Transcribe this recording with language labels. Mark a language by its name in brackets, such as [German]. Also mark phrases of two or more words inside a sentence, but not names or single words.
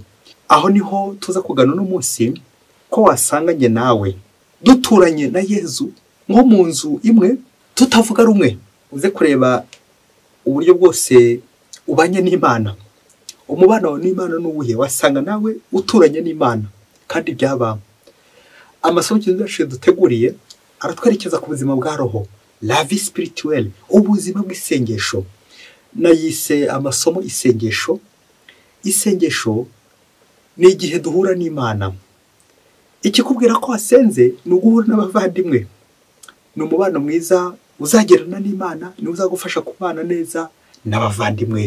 [Kinyarwanda] Aho niho tuza kugana uno munsi ko wasanganye nawe duturanye na Yezu nko mu nzu imwe, tutavuga rumwe. Uze kureba uburyo bwose ubanye n'Imana, umubano n'Imana n'uwuhe, wasanga nawe uturanye n'Imana kandi byaba. Amasomo yacu duteguriye aratwerekeza ku buzima bwa roho, [French] la vie spirituelle, [Kinyarwanda] ubuzima bw'isengesho. Nayise amasomo isengesho. Isengesho ni igihe duhura n'Imana. Ikikubwira ko wasenze ni uguhura n'abavandimwe, ni umubano mwiza uzagerana n'Imana, ni uzagufasha kubana neza n'abavandimwe.